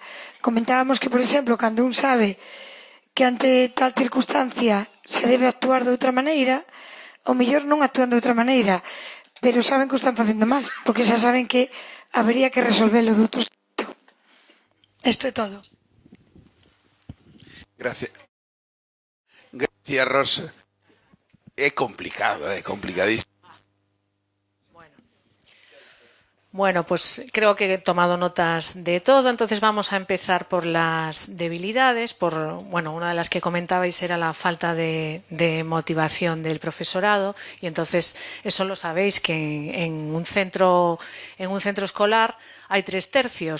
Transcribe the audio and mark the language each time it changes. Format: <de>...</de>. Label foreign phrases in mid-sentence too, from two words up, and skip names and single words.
<gl>Comentábamos que, por exemplo, cando un sabe que ante tal circunstancia se debe actuar de outra maneira, o mellor non actúan de outra maneira, pero saben que o están facendo mal, porque xa saben que habría que resolverlo de outro xeito. Isto é todo.</gl> <es>Gracias. Gracias, Rosa.</es> <gl>É complicado, complicadísimo.</gl> <es>Bueno, pues creo que he tomado notas de todo, entonces vamos a empezar por las debilidades. Una de las que comentabais era la falta de motivación del profesorado, y entonces eso lo sabéis que en un centro escolar hay 3 tercios.</es>